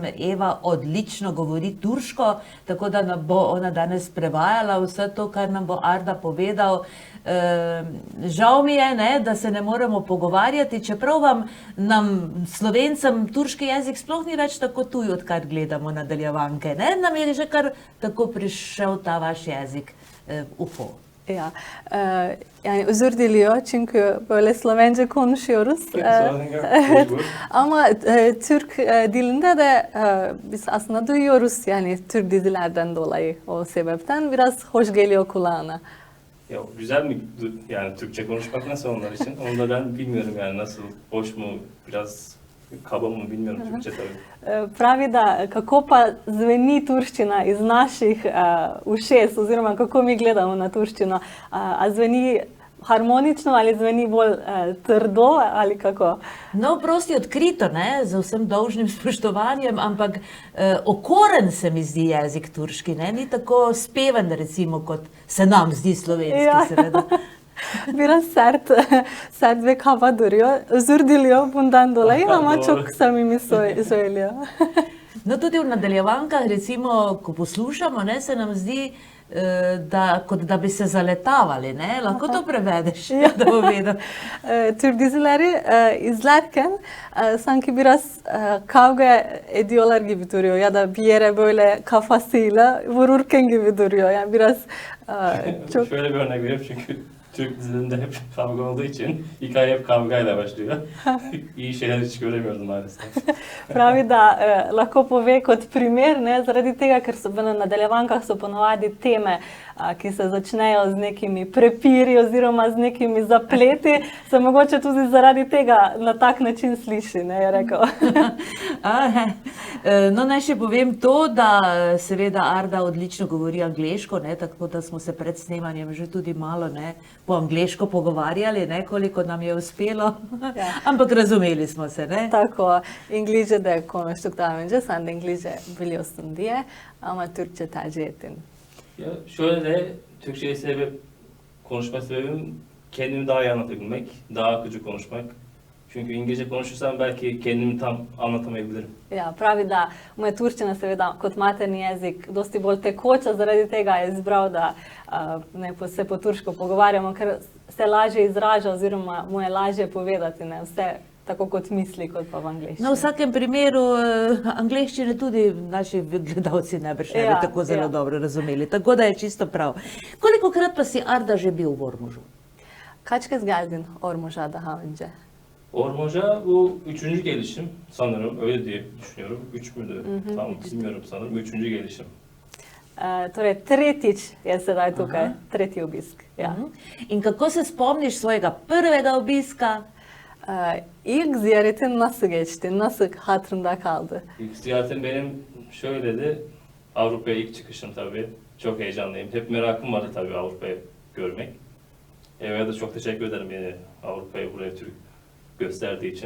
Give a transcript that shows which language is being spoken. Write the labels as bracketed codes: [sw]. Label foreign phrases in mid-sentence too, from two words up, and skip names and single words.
[sl] Eva odlično govori turško, tako da nam bo ona danes prevajala vse to, kar nam bo Arda povedal. Žal mi je, ne, da se ne moremo pogovarjati, čeprav nam Slovencem turški jezik sploh ni več tako tuj, odkar gledamo nadaljevanke. Ne? Nam je že kar tako prišel ta vaş jezik v uho. [tr] Ya, yani özür diliyor çünkü böyle Slovence konuşuyoruz. Ama Türk dilinde de biz aslında duyuyoruz yani Türk dizilerden dolayı o sebepten biraz hoş geliyor kulağına. Ya güzel mi yani Türkçe konuşmak nasıl onlar için? Onu da ben bilmiyorum yani nasıl, hoş mu, biraz kaba mı bilmiyorum Türkçe tabii. [sl] Pravi da kako pa zveni turščina iz naših ušes oziroma kako mi gledamo na turščino. A zveni harmonično ali zveni bolj trdo ali kako? No, prosti odkrito, ne, z vsem dolžnim spoštovanjem, ampak okoren se mi zdi jezik turški, ne, ni tako speven recimo, kot se nam zdi slovenski, seveda. [tr] Biraz sert ve kaba duruyor. Özür diliyor bundan dolayı ama çok samimi söylüyor. [sl] No, tudi v nadaljevankah, recimo, ko poslušamo, ne, se nam zdi, kot da bi se zaletavali, ne? Lahko to prevedeš, da bo vedel. [tr] Türk dizileri izlerken sanki biraz kavga ediyorlar gibi duruyor ya da bir yere böyle kafasıyla vururken gibi duruyor. Yani biraz çok... Şöyle bir örnek vereyim çünkü Türk dizilerinde hep kavga olduğu için hikaye hep kavgayla başlıyor. İyi şeyler hiç göremiyorum maalesef. [sl] Pravi da lahko pove kot primer, ne, zaradi tega, ker so v nadaljevankah so ponavadi teme, ki se začnejo z nekimi prepiri oziroma z nekimi zapleti, se mogoče tudi zaradi tega na tak način sliši, ne, je rekel. No, naj še povem to, da seveda Arda odlično govori angleško, ne, tako da smo se pred snemanjem že tudi malo, ne, po angleško pogovarjali, ne, koliko nam je uspelo, ampak razumeli smo se, ne. Tako, [tr] İngilizce'de konuştuk daha önce, sen de İngilizce biliyorsun diye ama Türkçe tercih ettin. Ya şöyle de Türkçeyi konuşma sebebim kendimi daha iyi anlatabilmek, daha akıcı konuşmak. Çünkü İngilizce konuşursam belki kendimi tam anlatamayabilirim. [sl] Ja, pravi, da mu je turščina seveda kot materni jezik dosti bolj tekoča, zaradi tega je izbral, da se po turško pogovarjamo, ker se lažje izraža oziroma mu je lažje povedati, ne, vse tako kot misli, kot pa v angleščini. No, v vsakem primeru angleščine tudi naši gledalci najbrž ne bi tako zelo dobro razumeli, tako da je čisto prav. Kolikokrat pa si Arda že bil v Ormožu? [tr] Kaç kez geldin Ormuz'a daha önce? Ormož'a bu 3. gelişim sanırım, öyle diye düşünüyorum. 3 müydü? Tam bilmiyorum sanırım, 3. gelişim. [sl] Torej, tretjič je sedaj tukaj, tretji obisk. Ja. In kako se spomniš svojega prvega obiska? [tr] İlk ziyaretin nasıl geçti? Nasıl hatırında kaldı? İlk ziyaretim benim şöyleydi. Avrupa'ya ilk çıkışım tabii. Çok heyecanlıyım. Hep merakım vardı tabii Avrupa'yı görmek. Eva'ya da çok teşekkür ederim beni Avrupa'yı buraya Türk gösterdiği için.